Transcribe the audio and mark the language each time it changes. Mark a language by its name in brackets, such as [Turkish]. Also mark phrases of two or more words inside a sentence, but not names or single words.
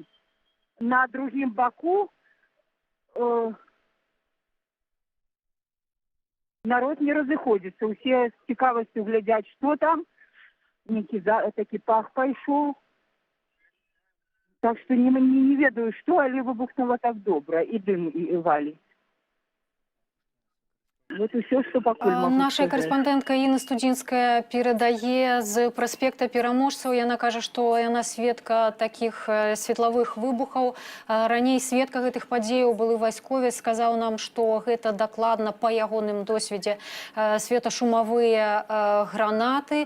[Belarusian] На другім баку народ не разыходзіцца. Усе з цікавасцю глядзяць, што там. Некі такі пах пайшоў. Так што не ведаю, што, але выбухнула так добра. І дым валіць. [Russian] Вот и все, что покуль могу [Belarusian] Наша [Russian] сказать. [Belarusian] корреспондентка Інна Студзінская перадае з праспекта Пераможцаў. Яна кажа, што яна сведка такіх светлавых выбухаў. Раней сведка гэтых падзеяў былы вайсковец, сказаў нам, што гэта дакладна па ягоным досведзе светашумавыя гранаты.